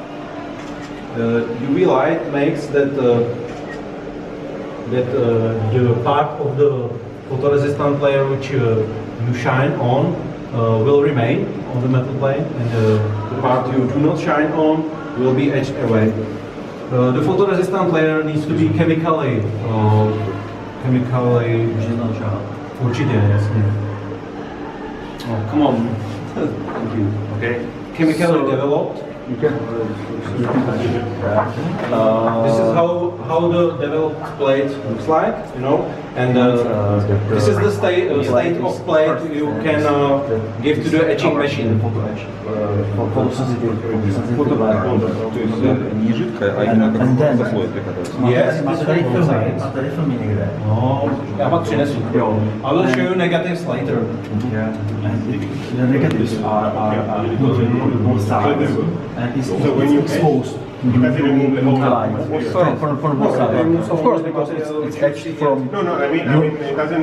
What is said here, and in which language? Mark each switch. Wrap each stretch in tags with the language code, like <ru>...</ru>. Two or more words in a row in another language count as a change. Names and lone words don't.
<en>UV light makes that the part of the photoresistant layer which you shine on will remain on the metal plate, and the part you do not shine on will be etched away. The photoresistant layer needs to be chemically</en> <cs>určitě, jasně.</cs> <en>Oh, come on. Thank you. Okay. Chemically developed. You can. This is how the developed plate looks like, you know, and this is the state of plate you can give to the etching machine. Yes,</en> <cs>no, já pak přinesu.</cs> <en>I will show you negatives later. The negatives are both sides and it's exposed. Because you remove the whole line from both sides. Of course, because it's etched from. No, I mean, it doesn't.</en>